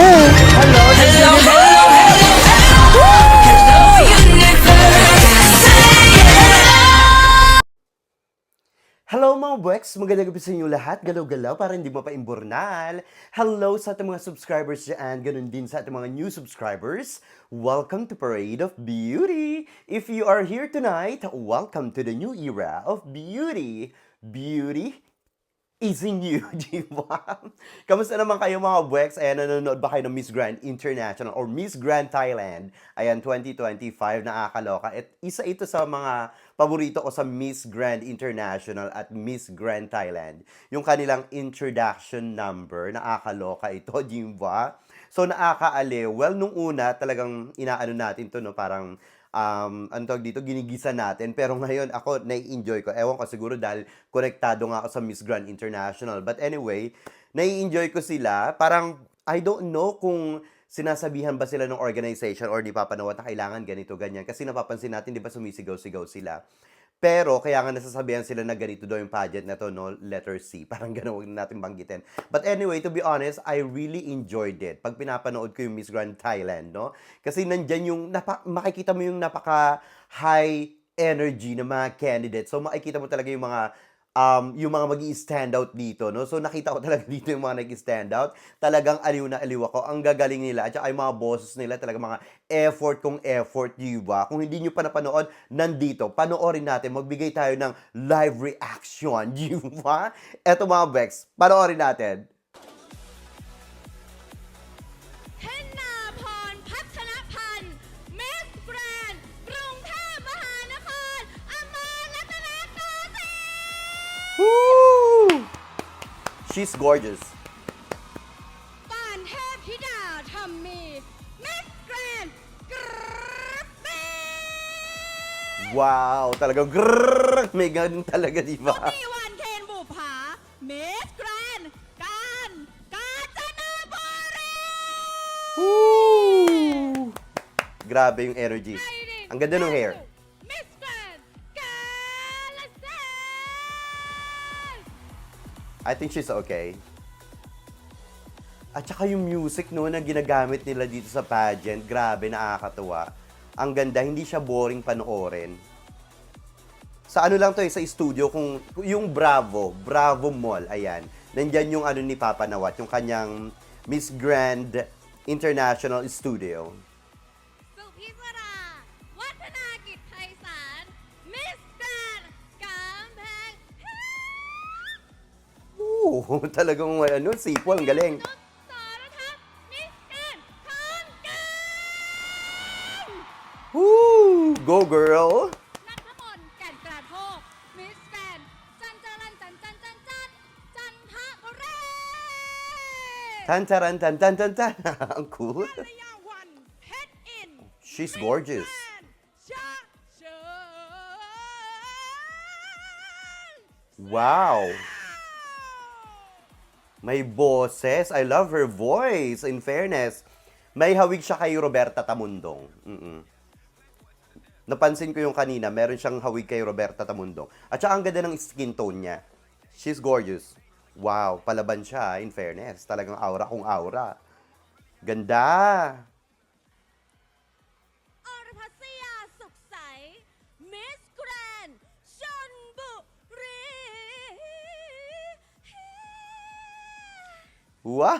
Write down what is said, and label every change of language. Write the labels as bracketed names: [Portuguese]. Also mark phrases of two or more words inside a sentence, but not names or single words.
[English] Hello, hello, hello, hello, universe. [Filipino] Hello mga Bueks! Magandang gabi sa inyo lahat. Galaw-galaw para hindi mo pa imburnal. Hello sa ating mga subscribers dyan. Ganun din sa ating mga [English] new subscribers. Welcome to Parade of Beauty! If you are here tonight, welcome to the new era of beauty. Beauty is in you, [Filipino] di ba? Kamusta naman kayo mga Bueks? Ayan, nanonood ba kayo ng Miss Grand International or Miss Grand Thailand? Ayan, 2025, nakakaloka. At isa ito sa mga paborito ko sa Miss Grand International at Miss Grand Thailand. Yung kanilang [English] introduction number, [Filipino] nakakaloka ito, di ba? So, nakakaaliw. Well, nung una, talagang inaano natin to, no? Parang ano tawag dito, ginigisa natin. Pero ngayon, ako, nai-enjoy ko. Ewan ko, siguro dahil konektado nga ako sa Miss Grand International. [English] But anyway, [Filipino] nai-enjoy ko sila. Parang, [English] I don't know [Filipino] kung sinasabihan ba sila ng organization or ni Papa Noah na kailangan ganito, ganyan. Kasi napapansin natin, di ba, sumisigaw-sigaw sila. Pero, kaya nga nasasabihan sila na ganito daw yung pageant na to, no? [English] Letter C. [Filipino] Parang gano'n, huwag na natin banggitin. [English] But anyway, to be honest, I really enjoyed it. [Filipino] Pag pinapanood ko yung Miss Grand Thailand, no? Kasi nandyan yung, makikita mo yung napaka- [English] high energy [Filipino] ng mga candidates. So, makikita mo talaga yung mga mag-i-stand out dito, no? So, nakita ko talaga dito yung mga nag-i-stand out. Talagang aliw na aliw ako. Ang gagaling nila. At saka yung mga bosses nila, talaga mga effort kung effort, di ba? Kung hindi nyo pa napanood, nandito. Panoorin natin. Magbigay tayo ng live reaction, di ba? Eto mga Bex, panoorin natin. [Thai] ธนาพรพัฒนพันธ์มิสแกรนด์กรุงเทพมหานครอมรรัตนโกสินทร์ [English] Woo! She's gorgeous. [Thai] ปานเทพธิดาธรรมมีมิสแกรนด์กรุงเทพ [Filipino] Wow! Talagang grrrr! May ganun talaga, di ba? [Thai] มีวันเคนบุภามิสแกรนด์กาญจนบุรี [Filipino] Woo! Grabe yung energy. Ang ganda ng hair. [Thai] มิสแกรนด์กาฬสินธุ์ [English] I think she's okay. [Filipino] At saka yung music no na ginagamit nila dito sa pageant, grabe, nakakatuwa. Ang ganda, hindi siya boring panoorin. Sa ano lang to sa studio, kung yung Bravo Mall, ayan. Nandyan yung ano ni Papa Nawat, yung kanyang Miss Grand International Studio. [Thai] สุพิศราวัฒนากิจไพศาลมิสแกรนด์กำแพงเพชร [Filipino] Ooh, talagang ano, sipol, ang galing. [Thai] นุชสรทัศน์มิสแกรนด์ขอนแก่น [English] Woo! Go girl! [Thai] นัทมนต์แก่นกระโทกมิสแกรนด์จันทบุรี Tan taran tan tan tan tan. [Filipino] Ang cool. [Thai] กัลยาวันเพชรอินทร์ [English] She's gorgeous. [Thai] มิสแกรนด์ชะเชิง [Filipino] Wow! May boses. [English] I love her voice, in fairness. [Filipino] May hawig siya kay Roberta Tamundong. Napansin ko yung kanina, meron siyang hawig kay Roberta Tamundong. At saka ang ganda ng [English] skin tone [Filipino] niya. [English] She's gorgeous. [Filipino] Wow, palaban siya, [English] in fairness. [Filipino] Talagang aura kung aura. Ganda! [Thai] อรพัสยาสุขใสมิสแกรนด์ชลบุรี [English] Wow!